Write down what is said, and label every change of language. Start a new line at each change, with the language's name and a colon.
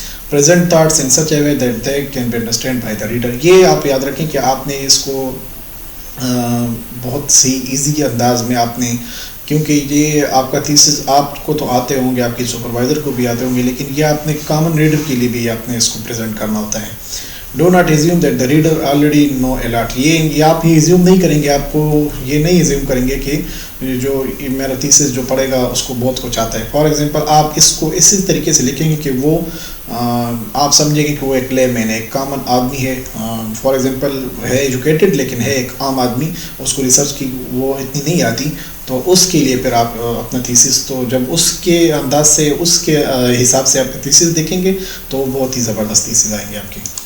English: Present thoughts in such a way that they can be understand by the reader.
Urdu: یہ آپ یاد رکھیں کہ آپ نے اس کو بہت سی ایزی انداز میں آپ نے، کیونکہ یہ آپ کا تھیسس آپ کو تو آتے ہوں گے، آپ کی سپروائزر کو بھی آتے ہوں گے، لیکن یہ آپ نے کامن ریڈر کے لیے بھی آپ نے اس کو پریزنٹ کرنا ہوتا ہے.
English: Do not assume that the reader already know a lot.
Urdu: یہ آپ یہ ایزیوم نہیں کریں گے، آپ کو یہ نہیں ایزیوم کریں گے کہ جو میرا تھیسس جو پڑھے گا اس کو بہت کچھ آتا ہے. فار ایگزامپل آپ اس کو اسی طریقے سے لکھیں گے کہ وہ آپ سمجھیں گے کہ وہ ایک لے مین ہے، ایک کامن آدمی ہے. فار ایگزامپل ہے ایجوکیٹڈ لیکن ہے ایک عام آدمی، اس کو ریسرچ کی وہ اتنی نہیں آتی، تو اس کے لیے پھر آپ اپنا تھیسس، تو جب اس کے انداز سے، اس کے حساب سے آپ تھیسس دیکھیں گے تو بہت ہی زبردست تھیسس آئیں گے آپ کی.